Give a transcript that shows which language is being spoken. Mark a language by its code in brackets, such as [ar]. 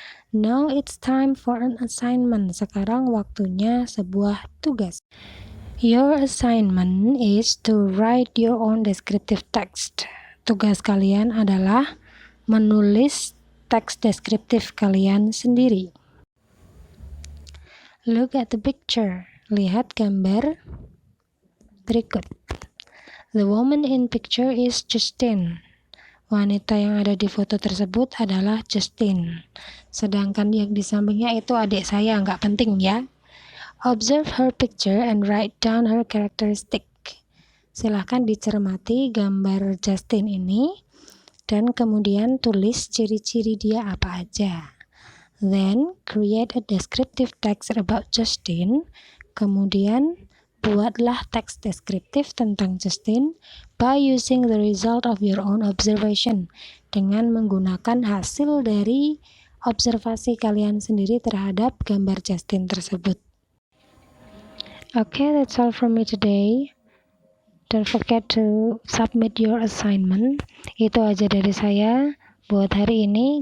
[en] Now it's time for an assignment. [id] Sekarang waktunya sebuah tugas. [en] Your assignment is to write your own descriptive text. [id] Tugas kalian adalah menulis teks deskriptif kalian sendiri. [en] Look at the picture. [id] Lihat gambar berikut. [en] The woman in picture is Justine. [id] Wanita yang ada di foto tersebut adalah Justine. Sedangkan yang di sampingnya itu adik saya, nggak penting ya. [en] Observe her picture and write down her characteristic. [id] Silahkan dicermati gambar Justine ini dan kemudian tulis ciri-ciri dia apa aja. [en] Then create a descriptive text about Justine. [id] Kemudian buatlah teks deskriptif tentang Justine [en] by using the result of your own observation, [id] dengan menggunakan hasil dari observasi kalian sendiri terhadap gambar Justine tersebut. [en] Okay, that's all from me today. Don't forget to submit your assignment. [id] Itu aja dari saya buat hari ini.